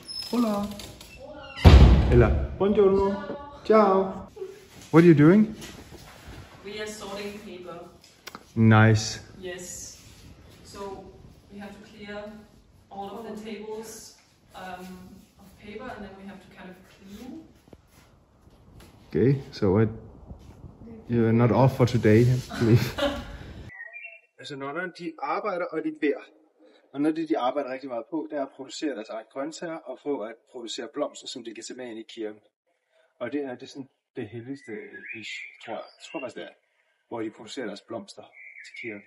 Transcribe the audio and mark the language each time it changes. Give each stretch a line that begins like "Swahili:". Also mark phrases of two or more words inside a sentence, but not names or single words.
Danish: Hola. Eller, buongiorno.
Italian: Ciao.
English: What are you doing? We are sorting paper. Nice. Yes. So we have to clear all of the tables of paper, and then we have to kind of clean. Okay, so you're not off for today, I believe.
Danish: Altså nonnerne, de arbejder og de beder. Og noget af det, de arbejder rigtig meget på, det er at producere deres eget grøntsager og få at producere blomster, som de kan tage med ind i kirken. Og det er sådan det helligste ish, tror jeg. Jeg tror faktisk det er, hvor de producerer deres blomster til kirken.